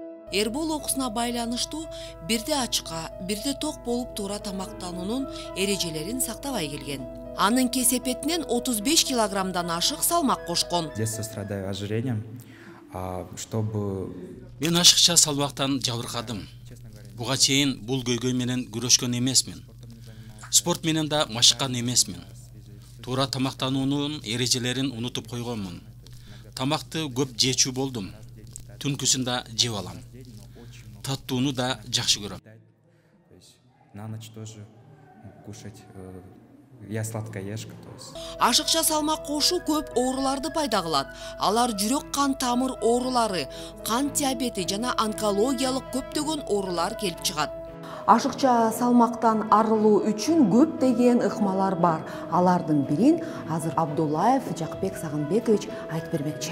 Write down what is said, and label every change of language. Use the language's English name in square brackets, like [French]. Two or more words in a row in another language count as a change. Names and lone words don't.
[Kyrgyz] Эрбол окуусуна байланыштуу бирде ачка, бирде ток болуп туура тамактануунун эрежелерин сактабай келген. Анын кесепетинен 35 килограммдан ашык салмак кошкон. [Russian] С детства страдаю ожирением, чтобы... [Kyrgyz] Мен ашыкча салмактан жабыркадым. Буга чейин бул көйгөй менен күрөшкөн эмесмин. Спорт менен да машыккан эмесмин. Туура тамактануунун эрежелерин унутуп койгонмун. Тамакты көп жечүү болдум. Түнкүсүн да жеп алам. Таттууну да жакшы көрөм. [Russian] На ночь тоже кушать. Я сладкоежка, то есть. [Kyrgyz] Ашыкча салмак кошуу көп ооруларды пайда кылат. Алар жүрөк кан тамыр оорулары, кант диабети жана онкологиялык көптөгөн оорулар келип чыгат. Ашыкча салмактан арылуу үчүн көптөгөн ыкмалар бар. Алардын бирин азыр Абдуллаев Жакбек Сагынбекович айтып бермекчи.